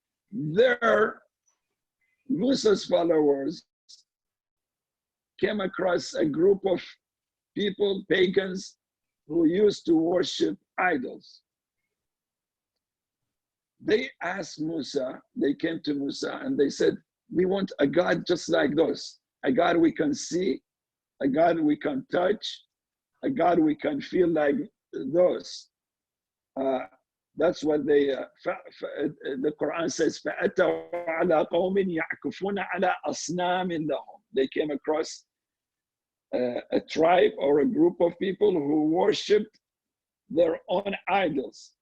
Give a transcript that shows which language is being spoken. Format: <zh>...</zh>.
<en>There, Musa's followers came across a group of people, pagans, who used to worship idols. They asked Musa, they came to Musa and they said, we want a God just like those, a God we can see, a God we can touch, a God we can feel like those. That's what the Quran says,</en> <ar>فَأَتَوْا عَلَىٰ قَوْمٍ يَعْكُفُونَ عَلَىٰ أَصْنَامٍ لَهُمْ.</ar> <en>They came across a tribe or a group of people who worshipped their own idols.</en>